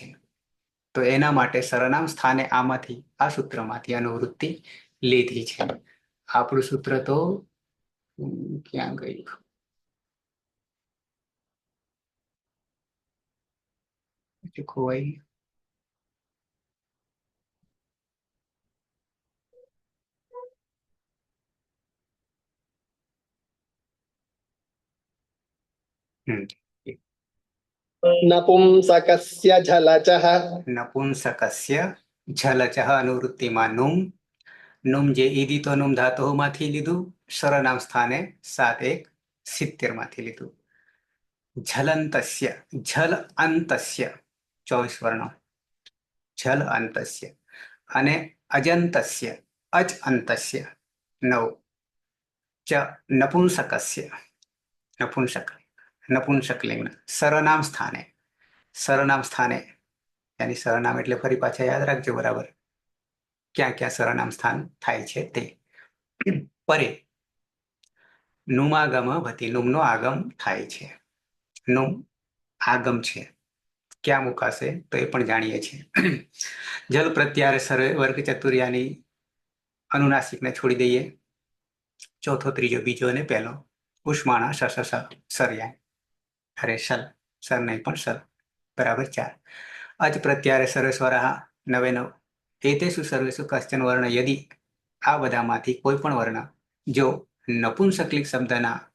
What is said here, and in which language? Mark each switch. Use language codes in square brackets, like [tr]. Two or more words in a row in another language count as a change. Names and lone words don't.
[gu] તો એના માટે સર્વનામ સ્થાને આમાંથી આ સૂત્રમાંથી અનુવૃત્તિ લીધી છે. આપણું સૂત્ર તો ક્યાં ગયું? ખોવાઈ. [sa] नपुंसकस्य झलचः [gu] નપુંસકસ્ય ઝલચઃ અનુવૃત્તિમાં નુમ. નુમ જે ઈદિતો નુમ ધાતુમાંથી લીધું, સર્વનામ સ્થાને 7-1-70 માંથી લીધું. ઝલંતસ્ય ઝલ અંતસ્ય 24 વર્ણો ઝલ અંતસ્ય અને અજંતસ્ય અચ અંતસ્ય 9. [sa] च नपुंसकस्य नपुंसकलिंग सर्वनाम स्थाने [gu] यानी सर्वनाम એટલે ફરી પાછા યાદ રાખજો બરાબર ક્યાં ક્યાં સર્વનામ સ્થાન થાય છે તે પરે નુમાગમ ભતી નુમનો આગમ થાય છે નુમ આગમ છે ક્યાં મુકાશે તો એ પણ જાણીએ છીએ જલ પ્રત્યારે સર વર્ગ ચતુર્યાની અનુનાસિકને છોડી દઈએ ચોથો ત્રીજો બીજો અને પહેલો ઉષ્માણા સરયા અરે સર નહીં પણ સર બરાબર 4 અજ પ્રત્યારે સર્વેશ્વર નવે નવ [sa] એતેષુ સર્વેષુ કશ્ચન વર્ણ યદિ [gu] આ બધામાંથી કોઈ પણ વર્ણ જો નપુંસકલિંગ શબ્દના